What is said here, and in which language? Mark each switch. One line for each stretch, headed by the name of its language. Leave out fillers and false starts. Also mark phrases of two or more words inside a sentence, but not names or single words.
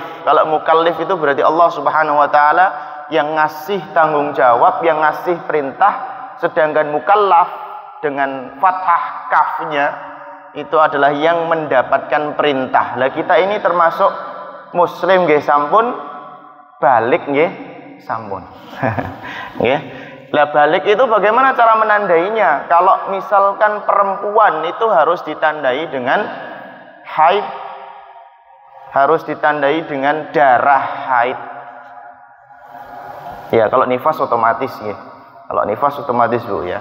Indonesian: Kalau mukallif itu berarti Allah
Arabic: Subhanahu wa taala
Indonesian: yang ngasih tanggung jawab, yang ngasih perintah. Sedangkan mukallaf dengan fathah kafnya itu adalah yang mendapatkan perintah. Lah kita ini termasuk muslim
Javanese: nggih sampun,
Indonesian: balik
Javanese: nggih sampun.
Indonesian: Nggih. Lah balik itu bagaimana cara menandainya? Kalau misalkan perempuan itu harus ditandai dengan haid, harus ditandai dengan darah haid. Ya, kalau nifas otomatis ya. Kalau nifas otomatis Bu ya.